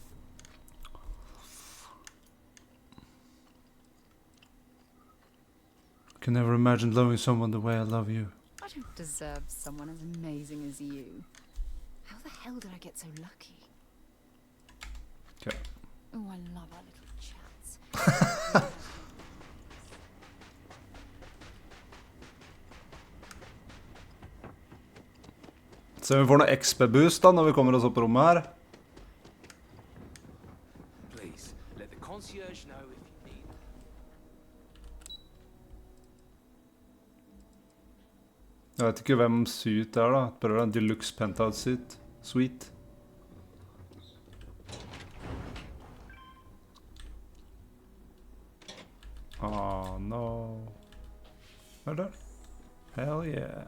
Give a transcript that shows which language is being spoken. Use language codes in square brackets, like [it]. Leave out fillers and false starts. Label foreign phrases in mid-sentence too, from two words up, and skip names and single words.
[en] I can never imagine loving someone the way I love you. I don't deserve someone as amazing as you. How the hell did I get so lucky? Okay. Oh, I love our little chats. [no] Så vi får noe XP-boost da når vi kommer oss opp på rommet her. [en] Please, let the concierge know if you need. [no] Jeg vet ikke hvem suit det er da. Prøver det en [en] deluxe penthouse suit. Sweet. Oh no. [no] Hva er det? [en] Hell yeah.